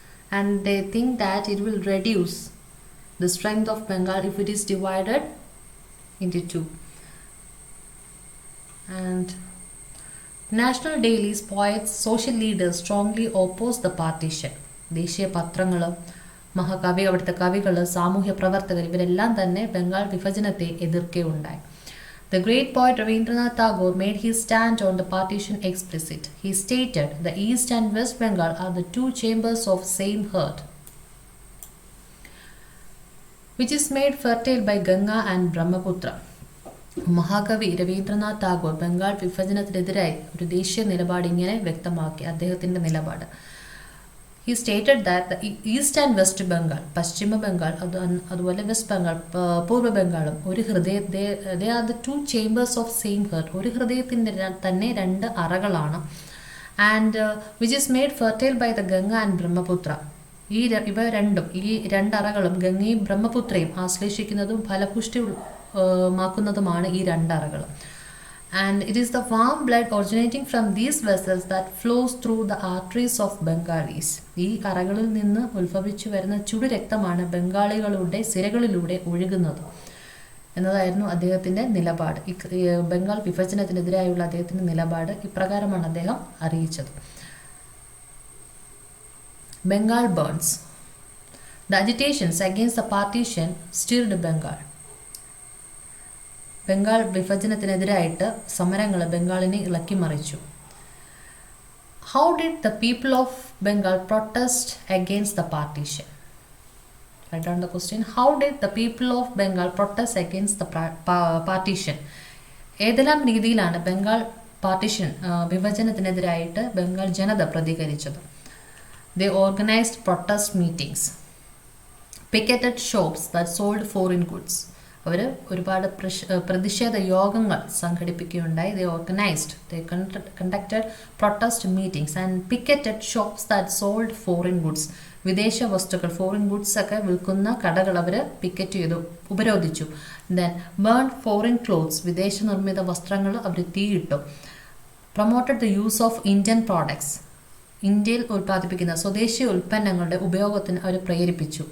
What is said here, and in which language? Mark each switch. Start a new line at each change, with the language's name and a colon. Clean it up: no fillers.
English: And they think that it will reduce the strength of Bengal if it is divided into two. And national dailies, poets, social leaders strongly opposed the partition.
Malayalam: ദേശീയ പത്രങ്ങൾ, മഹാകവി, അവിടുത്തെ കവികൾ, സാമൂഹ്യ പ്രവർത്തകർ ഇവരെല്ലാം തന്നെ Bengal വിഭജനത്തെ എതിർക്കുകയുണ്ടായി.
English: The great poet Rabindranath Tagore made his stand on the partition explicit. He stated, the East and West Bengal are the two chambers of same heart, which is made fertile by Ganga and Brahmaputra.
Malayalam: മഹാകവി രവീന്ദ്രനാഥ് ടാഗോർ ബംഗാൾ വിഭജനത്തിനെതിരായി ഒരു ദേശീയ നിലപാട് ഇങ്ങനെ വ്യക്തമാക്കി. അദ്ദേഹത്തിൻ്റെ നിലപാട്,
English: he stated that the East and West Bengal,
Malayalam: പശ്ചിമ ബംഗാൾ അതുപോലെ west Bengal, പൂർവ്വ ബംഗാളും ഒരു
English: they are the two chambers of same heart.
Malayalam: ഒരു ഹൃദയത്തിൻ്റെ തന്നെ രണ്ട് അറകളാണ്.
English: And which is made fertile by the Ganga and Brahmaputra.
Malayalam: ഇവ രണ്ടും, ഈ രണ്ടറകളും ഗംഗയും ബ്രഹ്മപുത്രയും ആശ്ലേഷിക്കുന്നതും ഫലപുഷ്ടി മാക്കുന്നതുമാണ് ഈ രണ്ടറകൾ.
English: And it is the warm blood originating from these vessels that flows through the arteries of Bengalis.
Malayalam: ഈ അറകളിൽ നിന്ന് ഉത്ഭവിച്ചു വരുന്ന ചുടു രക്തമാണ് ബംഗാളികളുടെ സിരകളിലൂടെ ഒഴുകുന്നത് എന്നതായിരുന്നു അദ്ദേഹത്തിൻ്റെ നിലപാട്. ബംഗാൾ വിഭജനത്തിനെതിരായുള്ള അദ്ദേഹത്തിൻ്റെ നിലപാട് ഇപ്രകാരമാണ് അദ്ദേഹം അറിയിച്ചത്.
English: Bengal burns. The agitations against the partition stirred Bengal.
Malayalam: Bengal വിഭജനത്തിനെതിരായിട്ട് സമരങ്ങൾ ബംഗാളിനെ ഇളക്കി മറിച്ചു.
English: How did the people of Bengal protest against the partition? Write down the question. How did the people of Bengal protest against the partition?
Malayalam: ഏതെല്ലാം രീതിയിലാണ് Bengal partition വിഭജനത്തിനെതിരായിട്ട് Bengal ജനത പ്രതികരിച്ചത്?
English: They organized protest meetings, picketed shops that sold foreign goods.
Malayalam: അവർ ഒരുപാട് പ്രതിഷേധ യോഗങ്ങൾ സംഘടിപ്പിക്കുകയുണ്ടായി.
English: They conducted protest meetings and picketed shops that sold foreign goods.
Malayalam: വിദേശ വസ്തുക്കൾ, foreign goods ഒക്കെ വിൽക്കുന്ന കടകൾ അവർ പിക്കറ്റ് ചെയ്തു, ഉപരോധിച്ചു.
English: then burn foreign clothes,
Malayalam: വിദേശ നിർമ്മിത വസ്ത്രങ്ങൾ അവർ തീയിട്ടു.
English: promoted the use of Indian products,
Malayalam: ഇന്ത്യയിൽ ഉൽപ്പാദിപ്പിക്കുന്ന സ്വദേശി ഉൽപ്പന്നങ്ങളുടെ ഉപയോഗത്തിന് അവർ പ്രേരിപ്പിച്ചു.